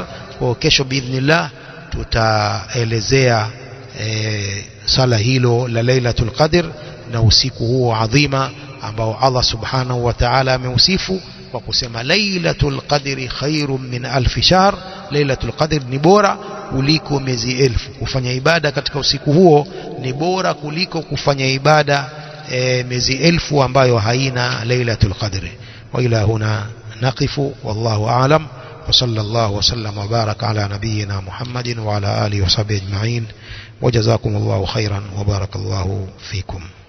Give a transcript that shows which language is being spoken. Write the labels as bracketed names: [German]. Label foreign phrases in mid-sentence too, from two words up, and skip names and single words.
[Swahili] Kwa kesho biidhnillah tutaelezea sala hilo la [Arabic] ليلة القدر [Swahili] na usiku huo adhima ambao [Arabic] الله سبحانه وتعالى [Swahili] ameusifu kwa kusema [Arabic] ليلة القدر خير من ألف شهر. ليلة القدر [Swahili] ni bora kuliko miezi 1000. Kufanya ibada katika usiku huo ni bora kuliko kufanya ibada miezi 1000 ambayo haina [Arabic] ليلة القدر. وإلى هنا نقف, والله أعلم. وصلى الله وسلم وبارك على نبينا محمد وعلى آله وصحبه أجمعين، وجزاكم الله خيرا وبارك الله فيكم.